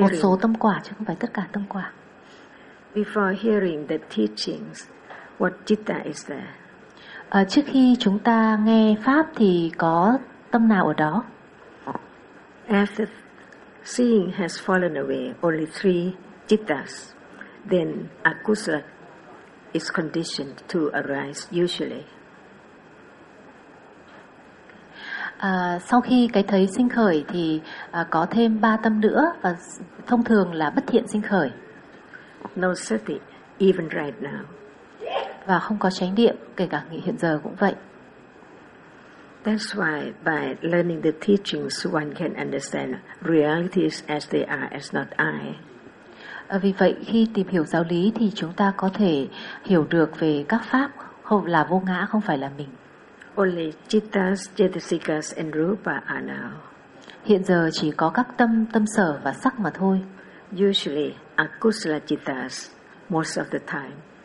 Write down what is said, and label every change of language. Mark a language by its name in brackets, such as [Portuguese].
[Vietnamese] một số tâm quả chứ không phải tất cả tâm quả. [English] Before hearing the teachings, what citta is there? [Vietnamese] Trước khi chúng ta nghe pháp thì có tâm nào ở đó? [English] After seeing has fallen away, only three cittas, then akusala is conditioned to arise usually. [Vietnamese] Sau khi cái thấy sinh khởi thì có thêm ba tâm nữa và thông thường là bất thiện sinh khởi. [English] No sati, even right now. [Vietnamese] Và không có chánh niệm, kể cả hiện giờ cũng vậy. [English] That's why by learning the teachings one can understand realities as they are, as not I. [Vietnamese] Vì vậy khi tìm hiểu giáo lý thì chúng ta có thể hiểu được về các pháp không là vô ngã, không phải là mình. [English] Only cittas, cetasikas and rupa are now. [Vietnamese] Hiện giờ chỉ có các tâm, tâm sở và sắc mà thôi. [English] Usually akusala cittas most of the time.